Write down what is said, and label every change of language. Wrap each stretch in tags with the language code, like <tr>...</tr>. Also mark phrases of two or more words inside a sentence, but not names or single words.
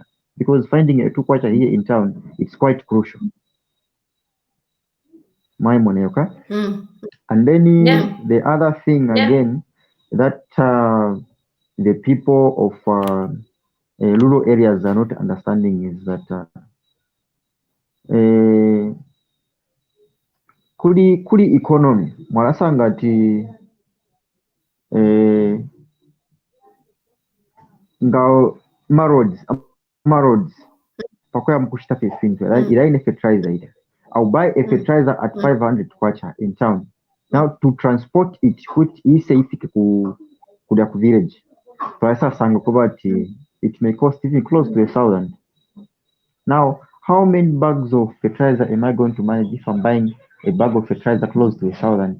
<en>Because finding a 2 kwacha here in town, it's quite crucial. My money, okay? And then the other thing again, that the people of rural areas are not understanding is that</en> <bem>kuli economy mwalasanga ati nga maroads pakoya mkushita pesinto ila ine fertilizer ida.</bem> <en>I'll buy a fertilizer at 500 kwacha in town. Now to transport it which is safe ku village, it may cost even close to 1,000. Now, how many bags of fertilizer am I going to manage if I'm buying a bag of fertilizer close to 1,000?</en>